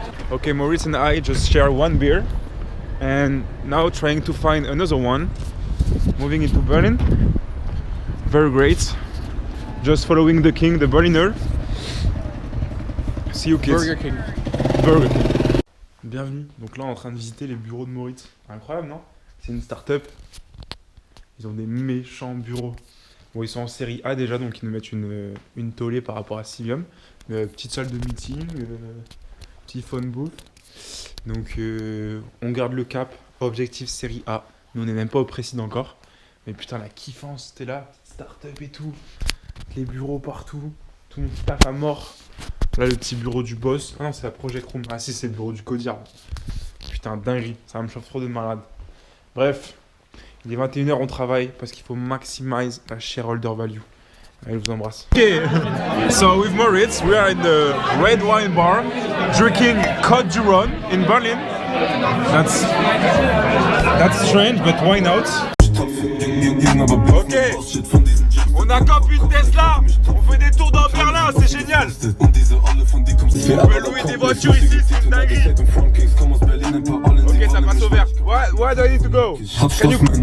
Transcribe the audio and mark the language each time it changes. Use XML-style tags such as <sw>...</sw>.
<en>Okay, Moritz and I just share one beer. And now trying to find another one. Moving into Berlin. Very great. Just following the king, the Berliner. See you kids. Burger King.</en> <fr>Burger King. Bienvenue. Donc là, on est en train de visiter les bureaux de Moritz. Incroyable, non? C'est une start-up. Ils ont des méchants bureaux. Bon, ils sont en série A déjà, donc ils nous mettent une tollée par rapport à Sivium. Petite salle de meeting, petit phone booth. Donc on garde le cap, objectif série A. Nous on n'est même pas au président encore. Mais putain la kiffance, c'était là, start-up et tout. Les bureaux partout, tout le monde taffe à mort. Là le petit bureau du boss. Ah non c'est la Project Room, ah si c'est le bureau du Codir. Putain dinguerie, ça me chauffe trop de malade. Bref, il est 21h, on travaille parce qu'il faut maximize la shareholder value. Allez, je vous embrasse.</fr> <en>Okay, so with Moritz, we are in the red wine bar, drinking Côte du Rhône in Berlin. That's strange, but why not?</en> <fr>Ok, on a camp une Tesla, on fait des tours dans Berlin, c'est génial. On peut louer des voitures ici, c'est une dinguerie.</fr> <en>Ok,</en> <fr>ça passe au vert.</fr> <en>Where do I need to go? Can you...</en>